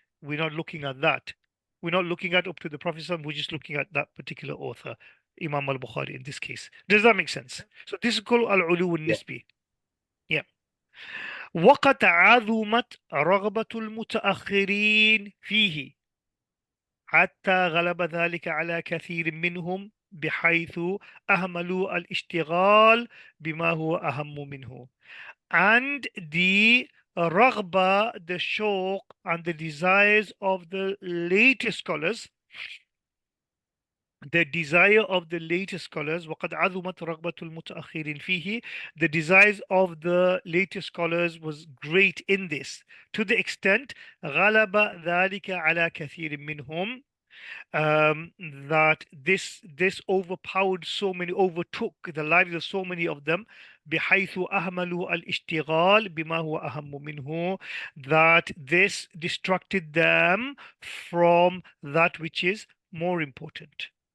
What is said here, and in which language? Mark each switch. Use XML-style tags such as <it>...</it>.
<en>We're not looking at that. We're not looking at up to the Prophet. We're just looking at that particular author, Imam al-Bukhari in this case. Does that make sense? So this is called al-ulu al-nisbi. Yeah.</en> <ar>وقد عظمت رغبة المتأخرين فيه حتى غلب ذلك على كثير منهم بحيث أهملوا الاشتغال بما هو أهم منه.</ar> <en>and the raghba, the shawq, and the desires of the later scholars, the desire of the later scholars.</en> <ar>وقد عظمت رغبة المتأخرين فيه.</ar> <en>The desires of the later scholars was great in this, to the extent</en> <ar>غلب ذلك على كثير منهم,</ar> <en>that this overpowered so many, overtook the lives of so many of them,</en> <ar>بحيث أهملوا الاشتغال بما هو أهم منه,</ar> <en>that this distracted them from that which is more important.</en>